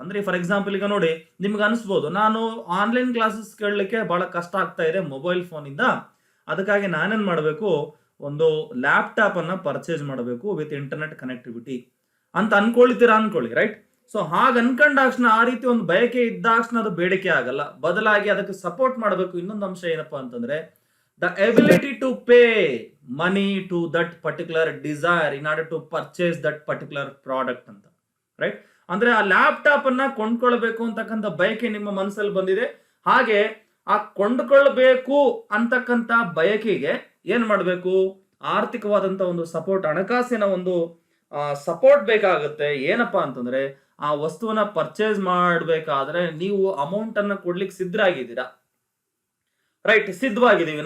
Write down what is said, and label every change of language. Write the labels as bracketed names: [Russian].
[Kannada] ಅಂದ್ರೆ for example ಈಗ ನೋಡಿ, ನಿಮ್ಗೆ ಅನಿಸ್ಬೋದು ನಾನು ಆನ್ಲೈನ್ ಕ್ಲಾಸಸ್ ಕೇಳಲಿಕ್ಕೆ ಬಹಳ ಕಷ್ಟ ಆಗ್ತಾ ಇದೆ ಮೊಬೈಲ್ ಫೋನ್ ಇಂದ, ಅದಕ್ಕಾಗಿ ನಾನೇನ್ ಮಾಡಬೇಕು, ಒಂದು ಲ್ಯಾಪ್ಟಾಪ್ ಅನ್ನ ಪರ್ಚೇಸ್ ಮಾಡಬೇಕು [English] with internet connectivity [Kannada] ಅಂತ ಅನ್ಕೊಳ್ಳಿ, ರೈಟ್. ಸೊ ಹಾಗೆ ಅನ್ಕೊಂಡಾಕ್ಷಣ, ಆ ರೀತಿ ಒಂದು ಬಯಕೆ ಇದ್ದಾಕ್ಷಣ ಅದು ಬೇಡಿಕೆ ಆಗಲ್ಲ. ಬದಲಾಗಿ ಅದಕ್ಕೆ ಸಪೋರ್ಟ್ ಮಾಡಬೇಕು. ಇನ್ನೊಂದು ಅಂಶ ಏನಪ್ಪಾ ಅಂತಂದ್ರೆ, [English] the ability to pay money to that particular desire in order to purchase that particular product ಅಂತ, right. [Kannada] ಅಂದ್ರೆ ಆ ಲ್ಯಾಪ್ಟಾಪ್ ಅನ್ನ ಕೊಂಡ್ಕೊಳ್ಬೇಕು ಅಂತಕ್ಕಂಥ ಬಯಕೆ ನಿಮ್ಮ ಮನಸ್ಸಲ್ಲಿ ಬಂದಿದೆ. ಹಾಗೆ ಆ ಕೊಂಡ್ಕೊಳ್ಬೇಕು ಅಂತಕ್ಕಂಥ ಬಯಕೆಗೆ ಏನ್ ಮಾಡಬೇಕು? ಆರ್ಥಿಕವಾದಂತ ಒಂದು ಸಪೋರ್ಟ್, ಹಣಕಾಸಿನ ಒಂದು ಸಪೋರ್ಟ್ ಬೇಕಾಗುತ್ತೆ. ಏನಪ್ಪಾ ಅಂತಂದ್ರೆ, ಆ ವಸ್ತುವನ್ನ ಪರ್ಚೇಸ್ ಮಾಡಬೇಕಾದ್ರೆ ನೀವು ಅಮೌಂಟ್ ಅನ್ನ ಕೊಡ್ಲಿಕ್ಕೆ ಸಿದ್ಧರಾಗಿದ್ದೀರಾ, ರೈಟ್, ಸಿದ್ಧವಾಗಿದ್ದೀವಿ.